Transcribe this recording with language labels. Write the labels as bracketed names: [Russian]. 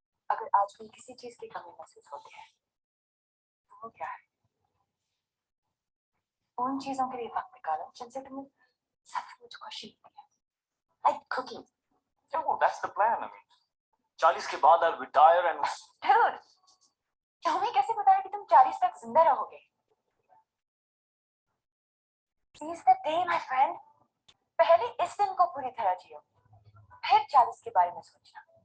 [Hindi] अगर आज भी किसी चीज की कमी महसूस होती है तो वो क्या है? उन चीजों के लिए वक्त निकालो जिनसे तुम्हें सचमुच खुशी मिलती है, like cooking. [English] Oh, that's the plan. I mean, 40 [Hindi] के बाद [English] I'll retire and [Hindi] Dude, तुम्हें कैसे पता है कि तुम 40 तक जिंदा रहोगे? [English] Seize the day, my friend. [Hindi] पहले इस दिन को पूरी तरह जियो, फिर 40 के बारे में सोचना।